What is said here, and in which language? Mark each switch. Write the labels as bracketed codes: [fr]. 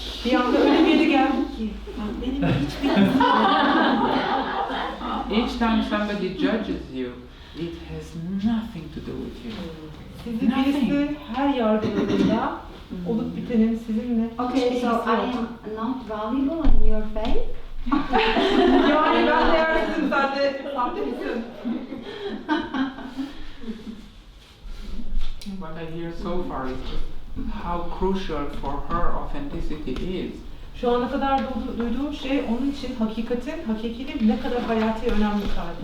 [tr] Bir anda öyle bir yere geldik ki benim hiçbir ilgisi yok. [en] Each time somebody judges you, it has nothing to do with you. [tr] Sizi birisi her yargıladığında olup bitenin sizinle hiçbir [en] Okay, [tr] ilgisi [en] so [tr] yok. [en] I am not valuable in your faith? [tr] Yani ben değersizim, sen de sahte misin? [en] What I hear so far is just how crucial for her authenticity is. [tr] Şu ana kadar duyduğum şey onun için hakikiliğin ne kadar hayati önemli sahip